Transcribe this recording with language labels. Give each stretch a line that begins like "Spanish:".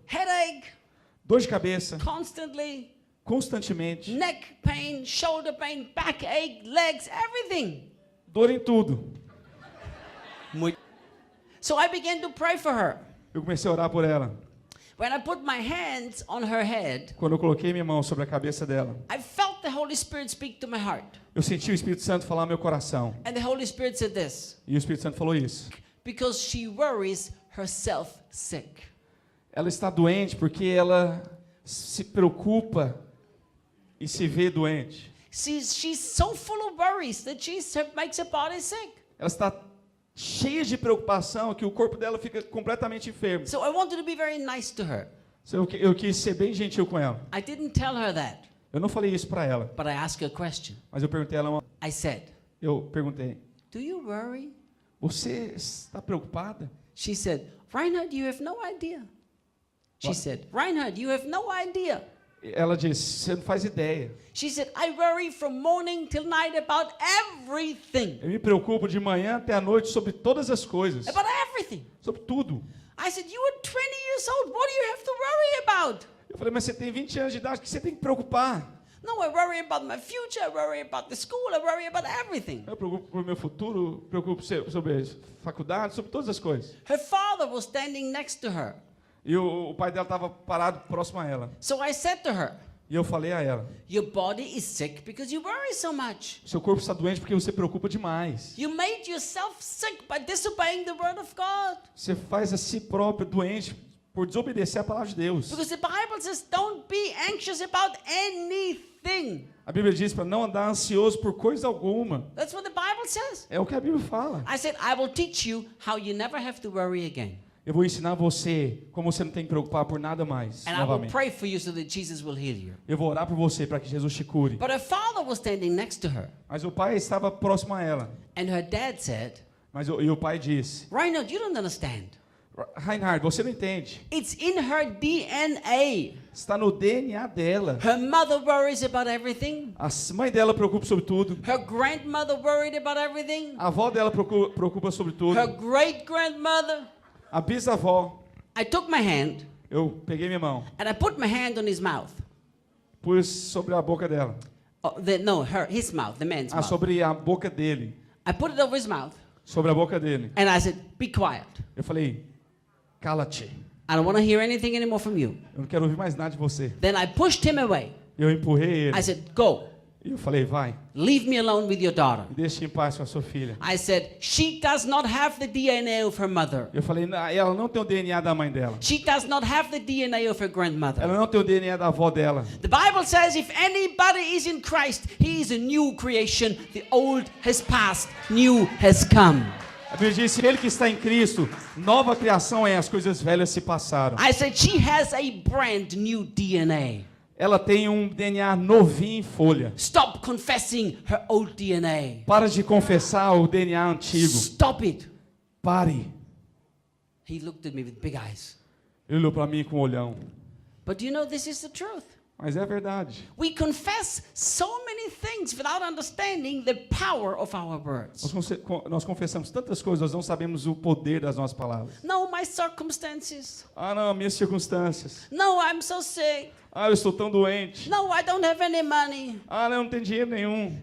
English: Headache,
Portuguese: Dor de cabeça,
English: constantly,
Portuguese: constantemente.
English: neck pain, shoulder pain, backache, legs, everything.
Portuguese: Dor em tudo.
English: So I began to pray for her.
Portuguese: Eu comecei a orar por ela.
English: When I put my hands on her head,
Portuguese: Quando eu coloquei minha mão sobre a cabeça dela,
English: I felt the Holy Spirit speak to my heart.
Portuguese: eu senti o Espírito Santo falar no meu coração.
English: And the Holy Spirit said this,
Portuguese: E o Espírito Santo falou isso.
English: because she worries herself sick.
Portuguese: Ela está doente porque ela se preocupa e se vê doente.
English: She's so full of worries that makes her body sick.
Portuguese: Ela está cheia de preocupação que o corpo dela fica completamente enfermo.
English: So I wanted to be very nice to her.
Portuguese: Eu quis ser bem gentil com ela.
English: I didn't tell her that,
Portuguese: Eu não falei isso para ela,
English: but I asked her a question.
Portuguese: mas eu perguntei a ela,
English: I said,
Portuguese: eu perguntei,
English: do you worry?
Portuguese: você está preocupada?
English: She said, Reinhard, you have no idea. She What? said, Reinhard, you have no idea.
Portuguese: Ela disse, você não faz ideia.
English: She said, I worry from morning till night about everything.
Portuguese: Eu me preocupo de manhã até a noite sobre todas as coisas,
English: About everything.
Portuguese: sobre tudo.
English: I said, you are 20 years old. What do you have to worry about?
Portuguese: Eu falei, mas você tem 20 anos de idade, o que você tem que preocupar?
English: No, I worry about my future. I worry about the school. I worry about everything.
Portuguese: Eu preocupo com o meu futuro, preocupo sobre a faculdade, sobre todas as coisas.
English: Her father was standing next to her.
Portuguese: E o pai dela estava parado próximo a ela.
English: So I said to her,
Portuguese: E eu falei a ela,
English: your body is sick because you worry so much.
Portuguese: seu corpo está doente porque você preocupa demais.
English: You made yourself sick by disobeying the word of God.
Portuguese: Você faz a si próprio doente por desobedecer a palavra de Deus.
English: Because the Bible says, don't be anxious about anything.
Portuguese: A Bíblia diz para não andar ansioso por coisa alguma.
English: That's what the Bible says.
Portuguese: É o que a Bíblia fala.
English: I said, I will teach you how you never have to worry again.
Portuguese: Eu vou ensinar você como você não tem que preocupar por nada mais.
English: And I will
Portuguese: Novamente.
English: pray for you so that Jesus will heal you.
Portuguese: Eu vou orar por você para que Jesus te cure.
English: But her father was standing next to her.
Portuguese: Mas o pai estava próximo a ela.
English: And her dad said,
Portuguese: E o pai disse,
English: Reinhard, you don't understand.
Portuguese: Reinhard, você não entende.
English: It's in her DNA.
Portuguese: Está no DNA dela.
English: Her mother worries about everything.
Portuguese: A mãe dela preocupa sobre tudo.
English: Her grandmother worried about everything.
Portuguese: A avó dela preocupa sobre tudo.
English: Her great-grandmother.
Portuguese: A bisavó.
English: I took my hand
Portuguese: Eu peguei minha mão,
English: and I put my hand on his mouth.
Portuguese: pus sobre a boca dela.
English: Oh, his mouth, the man's mouth.
Portuguese: Sobre a boca dele.
English: I put it over his mouth
Portuguese: Sobre a boca dele.
English: and I said, be quiet.
Portuguese: Eu falei, cala-te.
English: I don't want to hear anything anymore from you.
Portuguese: Eu não quero ouvir mais nada de você.
English: Then I pushed him away.
Portuguese: Eu empurrei ele.
English: I said, go.
Portuguese: E eu falei, vai.
English: Leave me alone with your daughter.
Portuguese: Me deixe em paz com a sua filha.
English: I said, she does not have the DNA of her mother.
Portuguese: Eu falei, ela não tem o DNA da mãe dela.
English: She does not have the DNA of her grandmother.
Portuguese: Ela não tem o DNA da avó dela.
English: The Bible says if anybody is in Christ, he is a new creation. The old has passed, new has come.
Portuguese: A Bíblia diz, ele que está em Cristo, nova criação é, as coisas velhas se passaram.
English: I said she has a brand new DNA.
Portuguese: Ela tem um DNA novinho em folha.
English: Stop confessing her old DNA.
Portuguese: Para de confessar o DNA antigo.
English: Stop it.
Portuguese: Pare.
English: He looked at me with big eyes.
Portuguese: Ele olhou para mim com um olhão.
English: But you know, this is the truth.
Portuguese: Mas é verdade.
English: We confess so many things without understanding the power of our words.
Portuguese: Nós confessamos tantas coisas, nós não sabemos o poder das nossas palavras.
English: No, my circumstances.
Portuguese: Ah, não, minhas circunstâncias.
English: No, I'm so sick.
Portuguese: Ah, eu estou tão doente.
English: No, I don't have any money.
Portuguese: Ah, não tenho dinheiro nenhum.